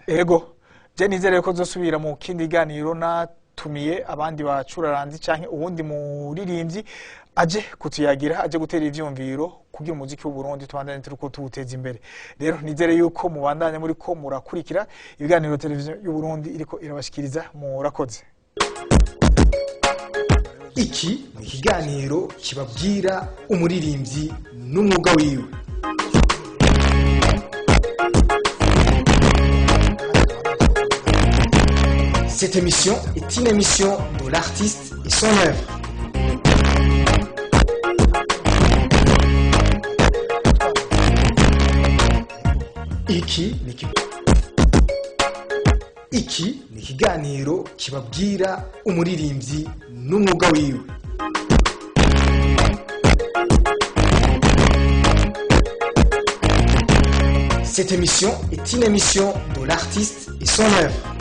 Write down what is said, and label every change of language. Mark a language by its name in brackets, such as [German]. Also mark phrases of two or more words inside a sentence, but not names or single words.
[Rundi] Ego je nizere ko zosubira mu kindi ganiro natumiye abandi bacuraranzi canke ubundi muririmbyi aje kutuyagira, aje gutera ivyumviro kugira umuziki w'u Burundi tubandanye turiko tuwuteza imbere. Rero nizere yuko mubandanya muri ko murakurikira ibiganiro televiziyo y'u Burundi iriko irabashikiriza. Murakoze. Iki ni ikiganiro kibabwira umuririmbyi n'umwuga wiwe. [French] Cette émission est une émission de l'artiste et son œuvre. [Rundi] Iki ni ikiganiro kibabwira umuririmbyi n'umwuga wiwe. [French] Cette émission est une émission de l'artiste et son œuvre.